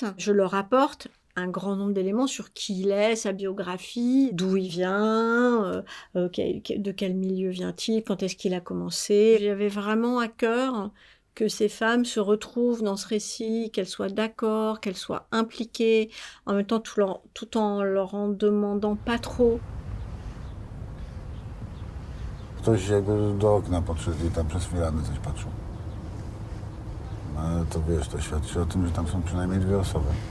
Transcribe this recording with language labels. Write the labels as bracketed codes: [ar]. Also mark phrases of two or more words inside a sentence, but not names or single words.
[fr] Je leur apporte un grand nombre d'éléments sur qui il est, sa biographie, d'où il vient, de quel milieu vient-il, quand est-ce qu'il a commencé. J'avais vraiment à cœur que ces femmes se retrouvent dans ce récit, qu'elles soient d'accord, qu'elles soient impliquées, en même temps tout en leur en demandant pas trop. [pl] Ktoś jakby do okna podszedł i tam przez firanę coś patrzył. No ale to wiesz, to świadczy o tym, że tam są przynajmniej 2 osoby.